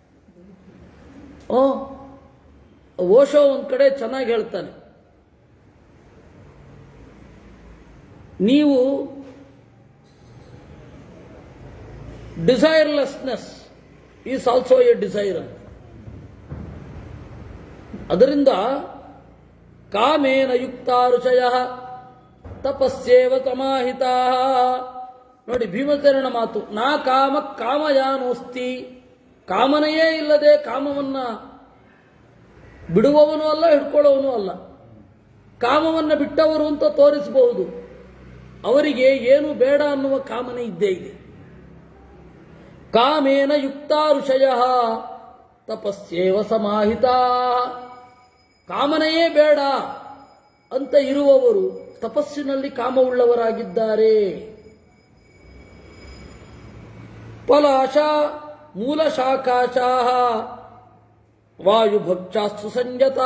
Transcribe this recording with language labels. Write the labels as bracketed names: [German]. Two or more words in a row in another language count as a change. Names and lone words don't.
[Kannada] ಓಶೋ ಒಂದ್ ಕಡೆ ಚೆನ್ನಾಗಿ ಹೇಳ್ತಾನೆ, ನೀವು [English] Desirelessness is also a desire [Kannada] ಅಂತ. [Sanskrit] ಅದರಿಂದ ಕಾಮೇನ ಯುಕ್ತ ಋಷಯ ತಪಸ್ಸೇವ ತಮಾಹಿತಾ. [Kannada] ನೋಡಿ ಭೀಮಸೇನನ ಮಾತು, [Sanskrit] ನಾ ಕಾಮ ಕಾಮಯಾನೋಸ್ತಿ, [Kannada] ಕಾಮನೆಯೇ ಇಲ್ಲದೆ ಕಾಮವನ್ನ ಬಿಡುವವನು ಅಲ್ಲ, ಹಿಡ್ಕೊಳ್ಳೋವನು ಅಲ್ಲ. ಕಾಮವನ್ನು ಬಿಟ್ಟವರು ಅಂತ ತೋರಿಸಬಹುದು, ಅವರಿಗೆ ಏನು ಬೇಡ ಅನ್ನುವ ಕಾಮನೆ ಇದ್ದೇ ಇದೆ. [Sanskrit] ಕಾಮೇನ ಯುಕ್ತ ಋಷಯ ತಪಸ್ಸೇವ ಸಮಾಹಿತಾ, [Kannada] ಕಾಮನೆಯೇ ಬೇಡ ಅಂತ ಇರುವವರು ತಪಸ್ಸಿನಲ್ಲಿ ಕಾಮವುಳ್ಳವರಾಗಿದ್ದಾರೆ. [Sanskrit] ಫಲಾಶ ಮೂಲಶಾಖಾಶಾಹ ವಾಯುಭಕ್ಷಾಸ್ತು ಸಂಜತಾ.